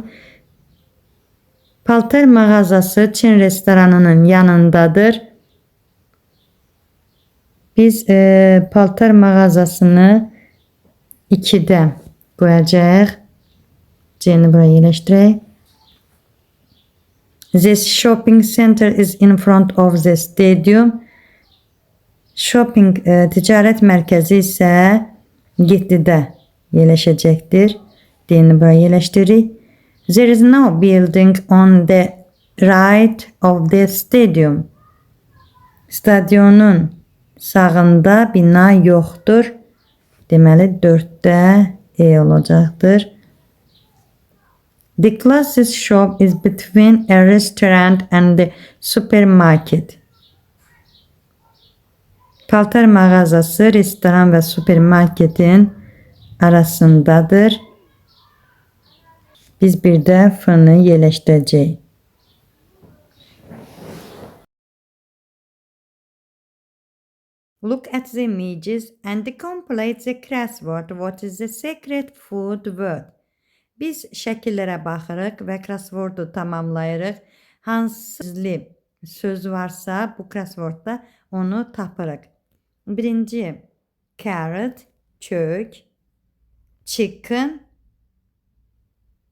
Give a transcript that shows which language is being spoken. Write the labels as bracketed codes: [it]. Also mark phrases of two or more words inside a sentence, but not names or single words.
[az] Paltar mağazası Çin restoranının yanındadır. Biz paltar mağazasını 2-də qoyacağıq. C'ni buraya yerləşdirək. [en] This shopping center is in front of the stadium. [az] Shopping ticarət mərkəzi isə 7-də yerləşəcəkdir. D'ni buraya yerləşdiririk. [en] There is no building on the right of the stadium. [az] Stadionun sağında bina yoxdur. Deməli 4-də E olacaqdır. [en] The closest shop is between a restaurant and the supermarket. [az] Paltar mağazası restoran və supermarketin arasındadır. Biz bir də F-ni yerləşdirəcəyik. [en] Look at the images and complete the crossword. What is the secret food word? [az] Biz şəkillərə baxırıq və crosswordu tamamlayırıq. Hansı gizli söz varsa bu crosswordda onu tapırıq. Birinci, carrot, kök, chicken,